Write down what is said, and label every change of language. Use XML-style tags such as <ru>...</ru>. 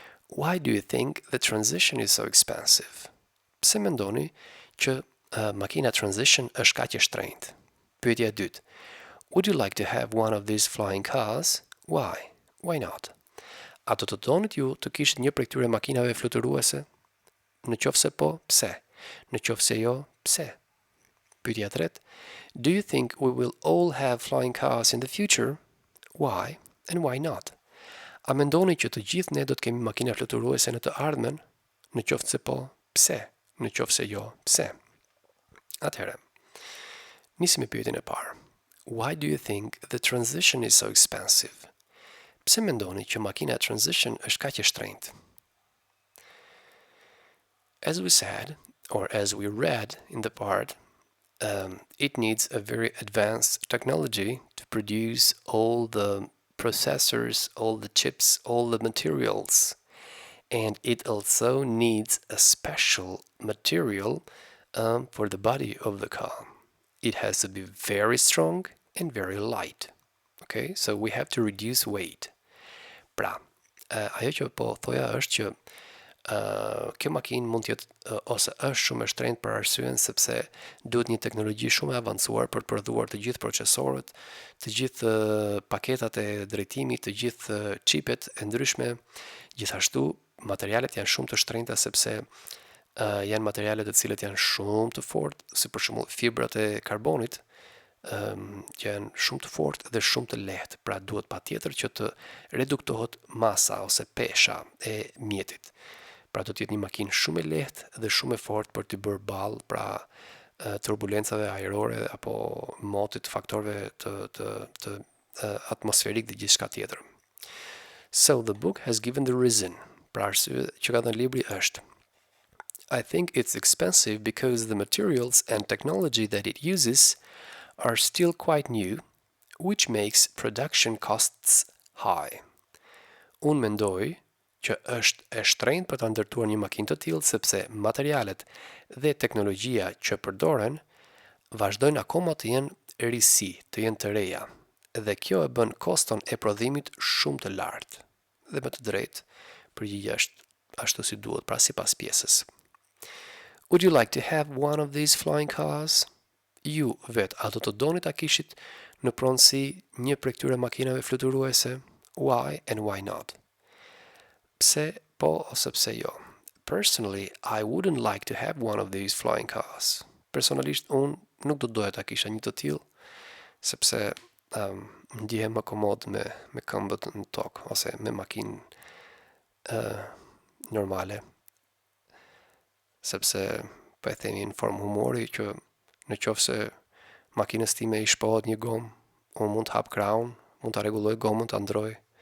<en>Why do you think the transition is so expensive?</en> <sq>Pse mendoni që makina transition është kaq e shtrenjtë? Pyetja e dytë.</sq> <en>Would you like to have one of these flying cars? Why? Why not?</en> <sq>A do të donit ju të kishit një prej këtyre makinave fluturuese? Në qoftë se po, pse? Në qoftë se jo, pse? Pyetja e tretë.</sq> <en>Do you think we will all have flying cars in the future? Why and why not?</en> <sq>A mendoni që të gjithë ne do të kemi makina fluturuese në të ardhmen? Në qoftë se po, pse? Në qoftë se jo, pse? Atëherë, nisim me pyetjen e parë.</sq> <en>Why do you think the transition is so expensive?</en> <sq>Pse mendoni që makina transition është kaq e shtrenjtë?</sq> <en>As we said, or as we read in the part, it needs a very advanced technology to produce all the processors, all the chips, all the materials. And it also needs a special material for the body of the car. It has to be very strong and very light. Okay, so we have to reduce weight.</en> <sq>Pra, ajo që po thoja është që kjo makinë mund të jetë ose është shumë e shtrenjtë për arsyen sepse duhet një teknologji shumë e avancuar për të prodhuar të gjithë procesorët, të gjithë paketat e drejtimit, të gjithë chipet e ndryshme. Gjithashtu, materialet janë shumë të shtrenjta sepse janë materiale të cilët janë shumë të fortë, si për shembull fibrat e karbonit, që janë shumë të fortë dhe shumë të lehtë, pra duhet patjetër që të reduktohet masa ose pesha e mjetit. Pra do të jetë një makinë shumë e lehtë dhe shumë e fortë për të bërë ballë pra turbulencave ajrore apo motit faktorëve të atmosferik dhe gjithçka tjetër.</sq> <en>So the book has given the reason.</en> <sq>Pra arsye që ka dhënë libri është</sq> <en>I think it's expensive because the materials and technology that it uses are still quite new, which makes production costs high.</en> <sq>Unë mendoj që është e shtrenjtë për ta ndërtuar një makinë të tillë sepse materialet dhe teknologjia që përdoren vazhdojnë akoma të jenë risi, të jenë të reja, dhe kjo e bën koston e prodhimit shumë të lartë. Dhe më të drejtë, përgjigjja është ashtu si duhet, pra sipas pjesës.</sq> <en>Would you like to have one of these flying cars?</en> <sq>Ju vet, a do të doni ta kishit në pronësi një prej këtyre makinave fluturuese?</sq> <en>Why and why not?</en> <sq>Pse po ose pse jo?</sq> <en>Personally, I wouldn't like to have one of these flying cars.</en> <sq>Personalisht, unë nuk do doja ta kisha një të tillë, sepse ndjehem më komod me këmbët në tokë ose me makinë normale. Sepse po e themi në formë humori që në qoftë se makinës time i shpohet një gomë, unë mund të hap kraun, mund të rregulloj gomën, të ndroj.</sq>